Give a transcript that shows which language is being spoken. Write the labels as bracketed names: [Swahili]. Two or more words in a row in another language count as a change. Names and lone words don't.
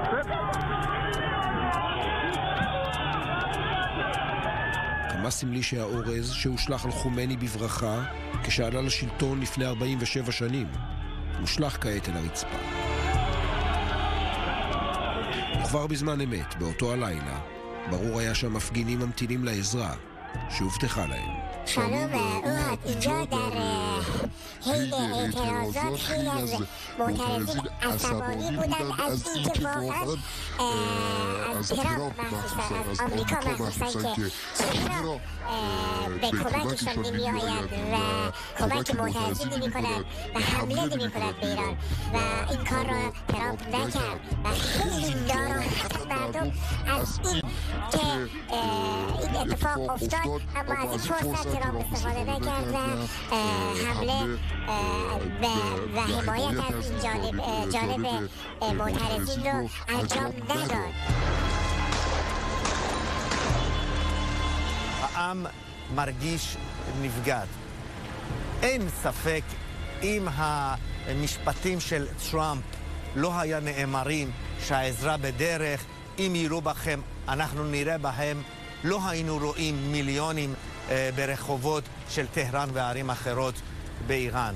[Hebrew] כמה סמלי שהאורז שהושלח על חומני בברכה, כשעלה לשלטון לפני 47 שנים, הושלח כעת אל הרצפה. וכבר בזמן אמת, באותו הלילה, ברור היה שהמפגינים ממתינים לעזרה שהובטחה להם. שלום, אוהד, [Persian] اینجا در حین اعتراضات خیلی از معترضین عصبانی بودند از اینکه واقعا از ترامپ مخصوصا از آمریکا مخصوصا که چرا به کمکشان نمی آید و کمک معترضین نمی کند و حمله نمی کند به ایران و این کار را ترامپ نکرد و خیلی ناراحت مردم از این که این اتفاق افتاد، اما از این فرصت ترامپ استفاده نکرد و حمله و حمایت از این جانب معترضین رو انجام نداد. [Hebrew] העם מרגיש נבגד. אין ספק אם המשפטים של טראמפ לא היה נאמרים שהעזרה בדרך, אם יראו בכם, אנחנו נראה בהם, לא היינו רואים מיליונים ברחובות של טהרן וערים אחרות באיראן.